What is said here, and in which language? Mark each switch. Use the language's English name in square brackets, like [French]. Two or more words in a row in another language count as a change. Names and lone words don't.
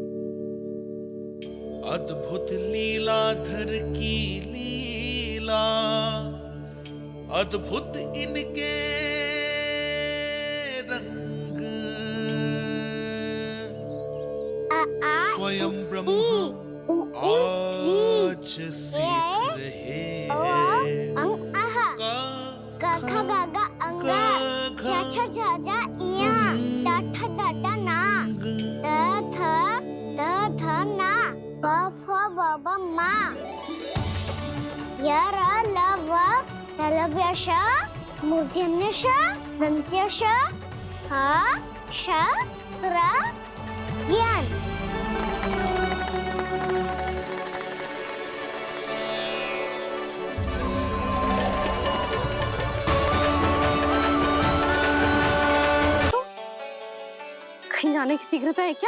[Hindi] अद्भुत लीलाधर की लीला, अद्भुत इनके रंग, स्वयं ब्रह्म आज सीख रहे हैं। गा खा गा गा अंगा, छा छा झा झा इया, डा ठा डा डा ना, द ना, ब फ ब ब मा, य र ल व तलव्य श, मूर्धन्य श, दन्त्य श, ह श र ज्ञान। कहीं जाने की शीघ्रता है क्या?